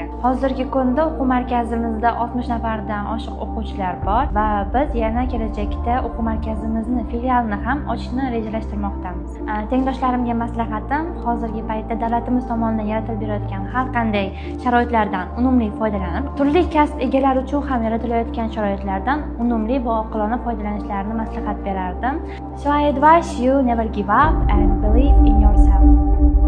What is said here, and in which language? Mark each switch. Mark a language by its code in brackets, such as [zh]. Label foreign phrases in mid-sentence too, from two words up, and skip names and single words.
[uz] Hozirgi kunda o'quv markazimizda 60 nafardan oshiq o'quvchilar bor va biz yana kelajakda o'quv markazimizni filialini ham ochishni rejalashtirmoqdamiz. Tengdoshlarimga maslahatim, hozirgi paytda davlatimiz tomonidan yaratilib berayotgan har qanday sharoitlardan unumli foydalanib, turli kasb egalari uchun ham yaratilayotgan sharoitlardan unumli va oqilona foydalanishlarini maslahat berardim. [en] So I advise you never give up and believe in yourself.